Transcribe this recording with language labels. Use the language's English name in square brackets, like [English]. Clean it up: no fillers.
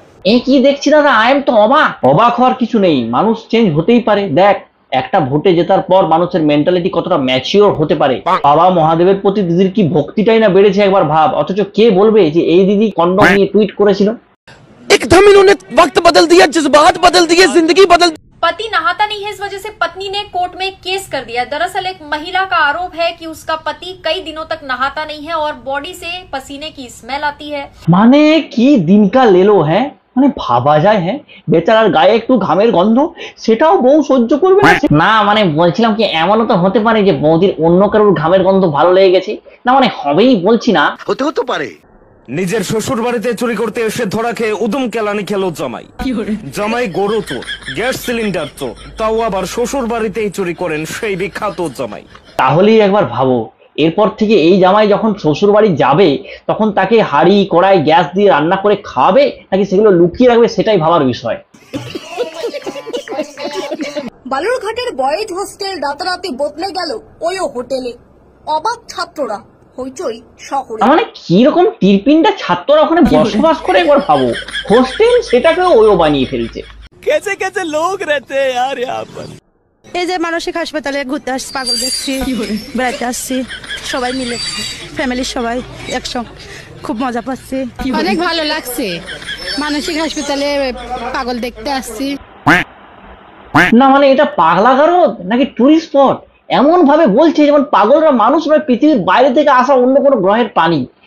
[Bangla] এই কি দেখছি দাদা, আই এম তো অবাক হওয়ার কিছু নেই, মানুষ চেঞ্জ হতেই পারে। দেখ একটা ভোটে জেতার পর মানুষের মেন্টালিটি কতটা ম্যাচিওর হতে পারে। বাবা মহাদেবের প্রতি দিদির কি ভক্তিটাই না বেড়েছে একবার ভাব। অথচ কে বলবে যে এই দিদি কন্ডম নিয়ে টুইট করেছিল। [Hindi] एकदम इन्होंने वक्त बदल दिया, जज्बात बदल दिए, जिंदगी बदल। पति नहाता नहीं है, इस वजह से पत्नी ने कोर्ट में केस कर दिया। दरअसल एक महिला का आरोप है कि उसका पति कई दिनों तक नहाता नहीं है और बॉडी से पसीने की स्मेल आती है। [Bangla] মানে [Hindi] কি দিন কা লেলো है, [Bangla] মানে ভাবা যায়। হ্যাঁ, বেচারার গায়ে একটু ঘামের গন্ধ, সেটাও বউ সহ্য করবে না। মানে বলছিলাম কি এমনও তো হতে পারে যে বৌদির অন্য কারোর ঘামের গন্ধ ভালো লেগে গেছে। না মানে হবেই বলছি না, হতে পারে। নিজের শ্বশুর বাড়িতে চুরি করতে এসে ধরা খেয়ে উদম কেলানি খেলো জামাই গরু চোর, গ্যাস সিলিন্ডার চোর, তাও আবার শ্বশুর বাড়িতেই চুরি করেন সেই বিখ্যাত জামাই। তাহলেই একবার ভাবো, এরপর থেকে এই জামাই যখন শ্বশুর বাড়ি যাবে তখন তাকে হাড়ি কড়াই গ্যাস দিয়ে রান্না করে খাওয়াবে নাকি সেগুলো লুকিয়ে রাখবে, সেটাই ভাবার বিষয়। বালুরঘাটের বয়েজ হোস্টেল রাতারাতি বদলে গেল ওই হোটেলে, অবাক ছাত্ররা, হইচই শহরে। মানে কিরকম টিরপিনটা ছাত্ররা ওখানে বসবাস করে একবার ভাবো। হোস্টেল সেটাকে ওইও বানিয়ে ফেলছে। [Hindi] कैसे कैसे लोग रहते हैं यार यहाँ पर। [Bangla] এই যে মানসিক হাসপাতালে ঘুরতে আসছি, পাগল দেখছি, বেড়াতে আসছি, সবাই মিলে ফ্যামিলির সবাই একসঙ্গে খুব মজা পাচ্ছি, অনেক ভালো লাগছে। মানসিক হাসপাতালে পাগল দেখতে আসছি। না মানে এটা পাগলাগারদ নাকি টুরিস্ট স্পট এমন ভাবে বলছে যেমন পাগলরা মানুষ নয়, পৃথিবীর বাইরে থেকে আসা অন্য কোনো গ্রহের প্রাণী।